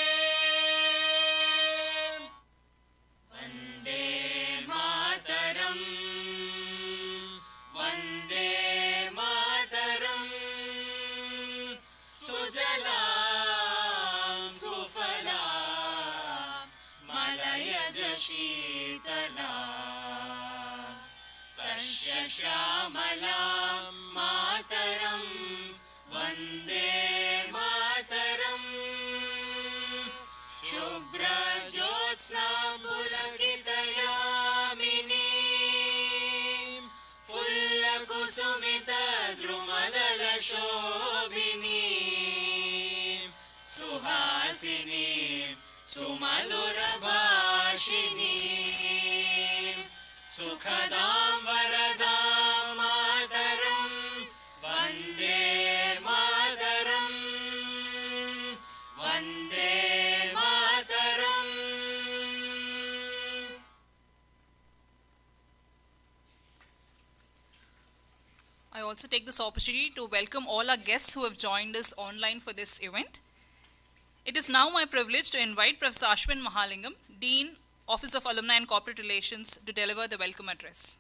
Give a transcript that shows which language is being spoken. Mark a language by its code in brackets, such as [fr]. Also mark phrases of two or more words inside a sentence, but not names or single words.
[sa] वन्दे मातरम् वन्दे मातरम् सुजलां सुफलां मलयज शीतलां शस्यश्यामलां मातरम् वन्दे मातरम् शुभ्रज्योत्स्ना पुलकितयामिनी फुल्लकुसुमितद्रुमदलशोभिनी सुहासिनी सुमधुरभाषिणी सुखदां वरदां मातरं वन्दे वन्दे मातरम्. [en] I also take this opportunity to welcome all our guests who have joined us online for this event. It is now my privilege to invite Professor Ashwin Mahalingam, Dean, Office of Alumni and Corporate Relations, to deliver the welcome address.